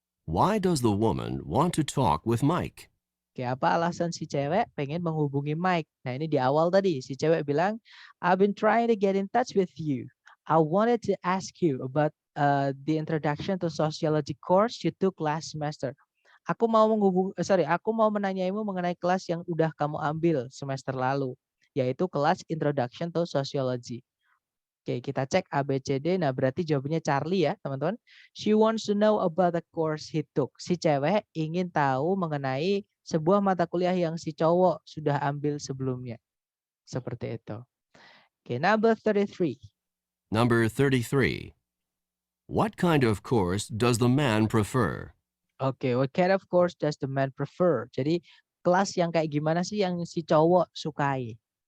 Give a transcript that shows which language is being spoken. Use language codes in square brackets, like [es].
[en] Why does the woman want to talk with Mike? [id] Oke, apa alasan si cewek pengen menghubungi Mike? Nah, ini di awal tadi si cewek bilang, [en] I've been trying to get in touch with you. I wanted to ask you about the introduction to sociology course you took last semester. [id] Aku mau menanyaimu mengenai kelas yang udah kamu ambil semester lalu, yaitu kelas Introduction to Sociology. Oke, kita cek A, B, C, D. Nah, berarti jawabannya Charlie ya, teman-teman. [en] She wants to know about the course he took. [id] Si cewek ingin tahu mengenai sebuah mata kuliah yang si cowok sudah ambil sebelumnya. Seperti itu. Oke, [en] number 33. Number 33. What kind of course does the man prefer? Oke, what kind of course does the man prefer? [id] Jadi, kelas yang kayak gimana sih yang si cowok sukai?